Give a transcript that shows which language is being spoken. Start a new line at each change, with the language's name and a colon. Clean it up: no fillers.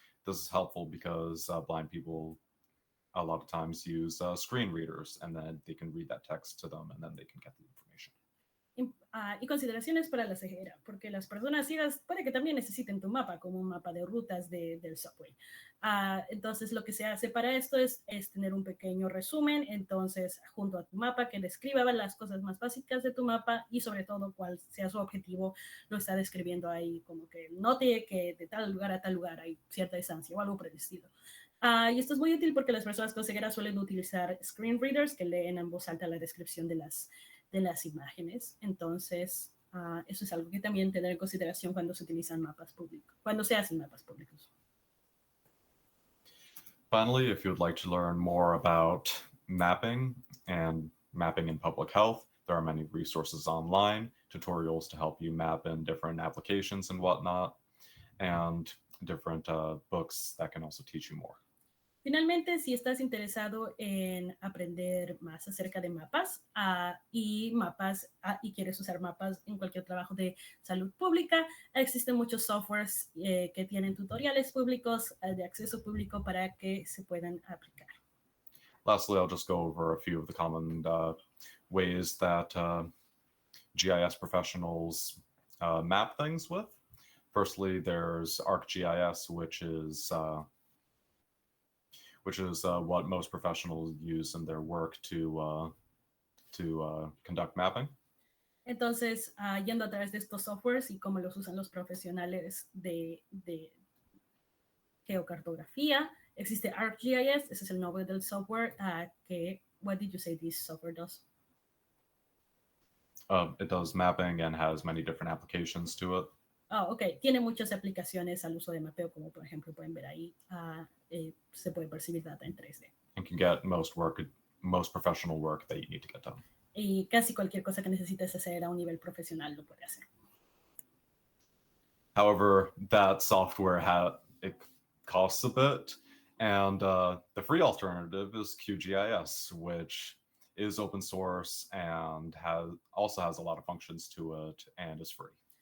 English: This is helpful because blind people a lot of times use screen readers, and then they can read that text to them, and then they can get the information.
Spanish: Y consideraciones para la ceguera, porque las personas ciegas puede que también necesiten tu mapa como un mapa de rutas del subway. Entonces lo que se hace para esto es tener un pequeño resumen, entonces junto a tu mapa que describa las cosas más básicas de tu mapa y sobre todo cuál sea su objetivo, lo está describiendo ahí, como que note que de tal lugar a tal lugar hay cierta distancia o algo por el estilo. Y esto es muy útil porque las personas con ceguera suelen utilizar screen readers que leen en voz alta la descripción de las imágenes. Entonces, eso es algo que también tener en consideración cuando se utilizan mapas públicos, cuando se hacen mapas públicos.
English: Finally, if you'd like to learn more about mapping and mapping in public health, there are many resources online, tutorials to help you map in different applications and whatnot, and different books that can also teach you more.
Spanish: Finalmente, si estás interesado en aprender más acerca de mapas y quieres usar mapas en cualquier trabajo de salud pública, existen muchos softwares que tienen tutoriales públicos de acceso público para que se puedan aplicar.
English: Lastly, I'll just go over a few of the common ways that GIS professionals map things with. Firstly, there's ArcGIS, which is what most professionals use in their work to conduct mapping.
Spanish: Entonces, yendo a través de estos softwares y cómo los usan los profesionales de geocartografía, existe ArcGIS, ese es el nombre del software
English: what did you say this software does? It does mapping and has many different applications to it. Ok.
Spanish: Tiene muchas aplicaciones al uso de mapeo, como por ejemplo pueden ver ahí, se puede percibir data en 3D.
English: And can get most professional work that you need to get done.
Spanish: Y casi cualquier cosa que necesites hacer a un nivel profesional lo puede hacer.
English: However, that software it costs a bit, and the free alternative is QGIS, which is open source and also has a lot of functions to it and is free.